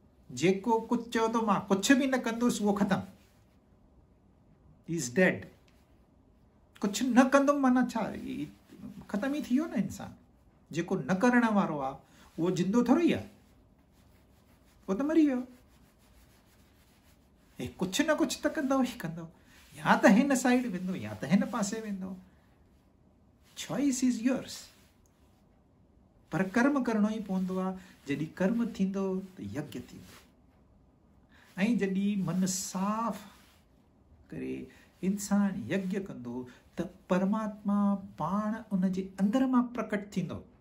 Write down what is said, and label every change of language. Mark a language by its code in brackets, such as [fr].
[sd] जेको कुझु चवंदो मां कुझु बि न कंदुसि, उहो ख़तमु, [en] Is dead. [sd] कुझु न कंदुमि माना छा, ख़तम ई थी वियो न इंसान। जेको न करण वारो आहे उहो जिंदो थोरी आहे, उहो त मरी वियो। हे कुझु न कुझु त कंदव ई कंदव, या त हिन साइड वेंदो, या त हिन पासे वेंदो। [en] Choice is yours. [sd] पर कर्म करणो ई पवंदो आहे। जॾहिं कर्म थींदो त यज्ञ थींदो। ऐं जॾहिं मन साफ़ करे इंसान यज्ञ कंदो त परमात्मा पाण उन जे अंदर मां प्रकट थींदो।